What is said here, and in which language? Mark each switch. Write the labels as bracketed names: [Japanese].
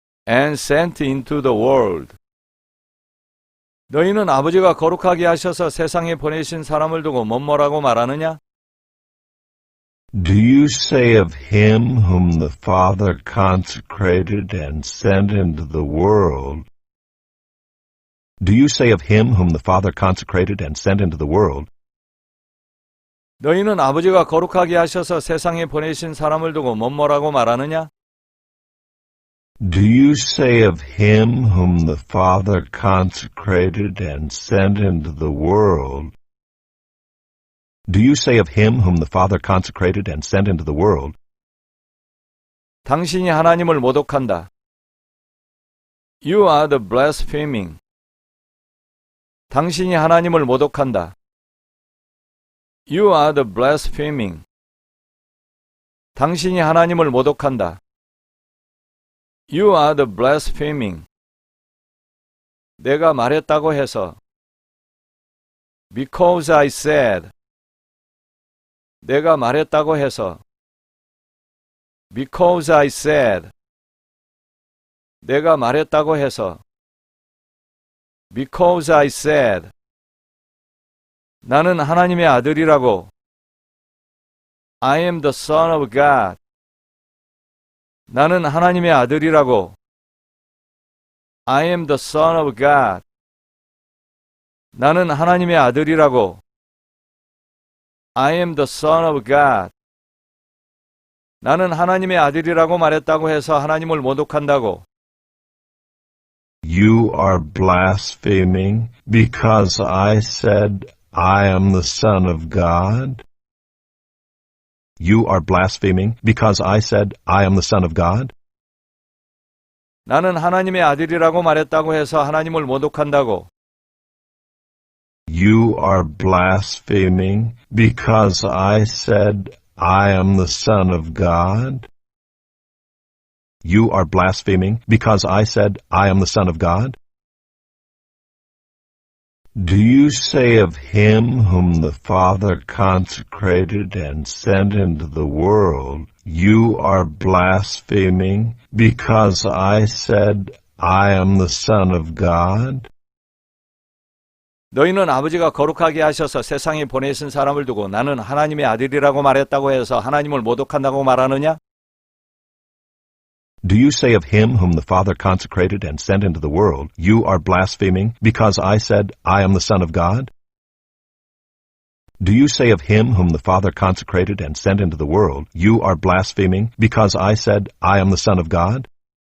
[English] and sent into the world. [Korean] 너희는 아버지가 거룩하게 하셔서 세상에 보내신 사람을 두고 뭐라고 말하느냐? [English] Do you say of him whom the Father consecrated and sent into the world? Do you say of him whom the Father consecrated and sent into the world? [Korean] 너희는 아버지가 거룩하게 하셔서 세상에 보내신 사람을 두고 뭐라고 말하느냐? [English] Do you say of him whom the Father consecrated and sent into the world? Do you say of him whom the Father consecrated and sent into the world? [Korean] 당신이 하나님을 모독한다. [English] You are the blaspheming. [Korean] 당신이 하나님을 모독한다. [English] You are the blaspheming. [Korean] 당신이 하나님을 모독한다. [English] You are the blaspheming. [Korean] 내가 말했다고 해서. [English] Because I said. [Korean] 내가 말했다고 해서. [English] Because I said. [Korean] 내가 말했다고 해서. [English] Because I said. [Korean] 나는 하나님의 아들이라고. [English] I am the son of God. [Korean] 나는 하나님의 아들이라고. [English] I am the son of God. [Korean] 나는 하나님의 아들이라고. [English] I am the son of God. [Korean] 나는 하나님의 아들이라고 말했다고 해서 하나님을 모독한다고. [English] You are blaspheming because I said I am the Son of God? You are blaspheming because I said I am the Son of God? [Korean] 나는 하나님의 아들이라고 말했다고 해서 하나님을 모독한다고. [English] You are blaspheming because I said I am the Son of God? You are blaspheming because I said I am the Son of God? Do you say of him whom the Father consecrated and sent into the world, you are blaspheming because I said I am the Son of God? [Korean] 너희는 아버지가 거룩하게 하셔서 세상에 보내신 사람을 두고 나는 하나님의 아들이라고 말했다고 해서 하나님을 모독한다고 말하느냐? [English] Do you say of him whom the Father consecrated and sent into the world, you are blaspheming because I said I am the Son of God? Do you say of him whom the Father consecrated and sent into the world, you are blaspheming because I said I am the Son of God?